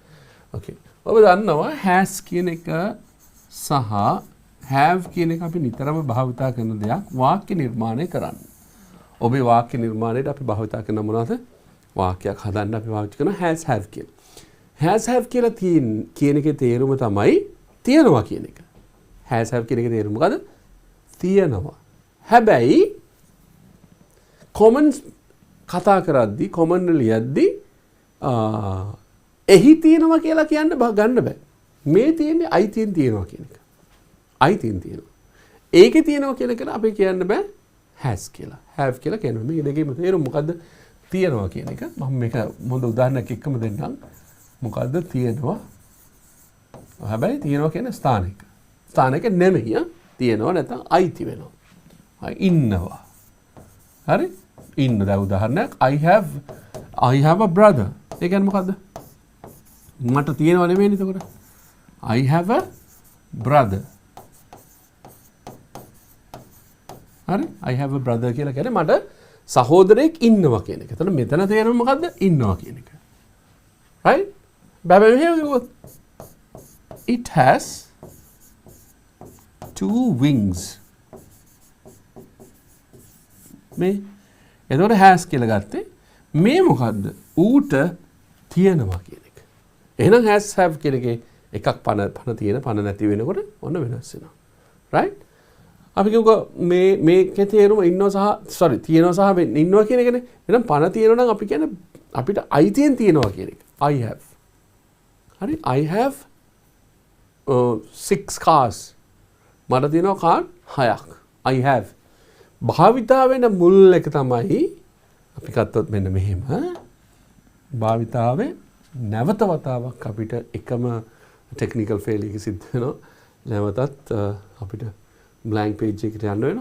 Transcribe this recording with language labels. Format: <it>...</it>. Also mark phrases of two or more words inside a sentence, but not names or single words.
<si>Okay. ඔබ දන්නවා has කියන එක සහ have කියන එක අපි නිතරම භාවිතා කරන දෙයක් වාක්‍ය නිර්මාණය කරන්න. ඔබේ වාක්‍ය නිර්මාණයට අපි භාවිතා කරන මොනවද? වාක්‍යයක් හදන්න අපි පාවිච්චි කරන</si> <en>has have</en> <si>කියලා.</si> <en>has have</en> <si>කියලා කියන එකේ තේරුම තමයි තියනවා කියන එක.</si> <en>has have</en> <si>කියන එකේ තේරුම මොකද්ද? තියනවා. හැබැයි common කතා කරද්දී common ලියද්දී එහි තියෙනවා කියලා කියන්න ගන්න බෑ. මේ තියෙන්නේ අයිතියෙන් තියෙනවා කියන එක. අයිතියෙන් තියෙනවා. ඒකේ තියෙනවා කියන එකට අපි කියන්න බෑ has කියලා. have කියලා කියනවා. මේ දෙකේම තේරුම මොකද්ද? තියෙනවා කියන එක. මම මේක මොඳ උදාහරණයක් එක්කම දෙන්නම්. මොකද්ද තියෙනවා? හැබැයි තියෙනවා කියන්නේ ස්ථානික. ස්ථානික නෙමෙයි. තියෙනවා නැත්නම් අයිති වෙනවා. ඉන්නවා. හරි? ඉන්න දැන් උදාහරණයක්</si> <en>I have a brother.</en> <si>ඒ කියන්නේ මොකද්ද? මට තියෙනව නෙමෙයිනේ එතකොට.</si> <en>I have a brother.</en> <si>හරි?</si> <en>I have a brother</en> <si>කියලා කියන්නේ මට සහෝදරයෙක් ඉන්නවා කියන එක. එතන මෙතන තේරුම මොකද්ද? ඉන්නවා කියන එක. right? බැබෑ මෙහෙම කිව්වොත්</si> <en>it has 2 wings</en> <si>මේ එතකොට has කියලා ගත්තේ මේ මොකද්ද ඌට තියෙනවා කියන එක. එහෙනම්</si> <en>has have</en> <si>කියන එකේ එකක් පණ තියෙන පණ නැති වෙනකොට ඔන්න වෙනස් වෙනවා. right? අපි කියමුකෝ මේකේ තේරුම ඉන්නවා සහ තියෙනවා සහ ඉන්නවා කියන එකනේ. එහෙනම් පණ තියෙනවා නම් අපි කියන්නේ අපිට අයිතියෙන් තියෙනවා කියන එක.</si> <en>I have. හරි I have 6 cars.</en> <si>මට තියෙනවා කාර් 6ක්.</si> <en>I have.</en> <si>භාවිතා වෙන මුල් එක තමයි අපි ගත්තොත් මෙන්න මෙහෙම. භාවිතාවේ නැවත වතාවක් අපිට එකම</si> <en>technical fail</en> <si>එක සිද්ධ වෙනවා. නැවතත් අපිට</si> <en>blank page</en> <si>එකට යන්න වෙනවා.</si>